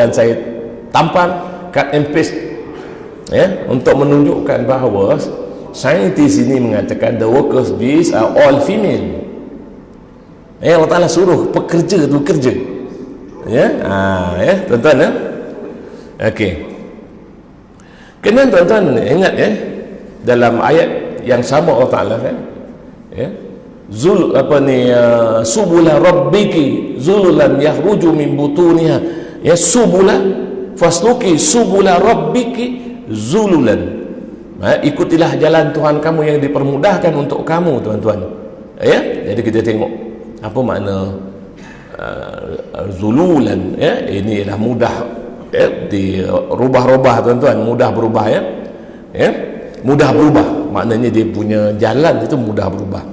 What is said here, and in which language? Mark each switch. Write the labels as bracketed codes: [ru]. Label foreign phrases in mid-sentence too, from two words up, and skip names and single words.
[ms] dan saya tampal, [en] cut and paste, [ms] untuk menunjukkan bahawa saintis ini mengatakan [en] the workers bees are all female. [ms] Allah Ta'ala suruh pekerja tu bekerja. Tuan-tuan, okey. Kena tuan-tuan ingat, dalam ayat yang sama Allah Ta'ala [ar] سبل ربك ذللا يخرج من بطونها سبل فاسلكي سبل ربك ذللا, [ms] ikutilah jalan Tuhan kamu yang dipermudahkan untuk kamu, tuan-tuan. Jadi kita tengok apa makna zululan, ini ialah mudah, dirubah-rubah, tuan-tuan, mudah berubah, mudah berubah, maknanya dia punya jalan itu mudah berubah.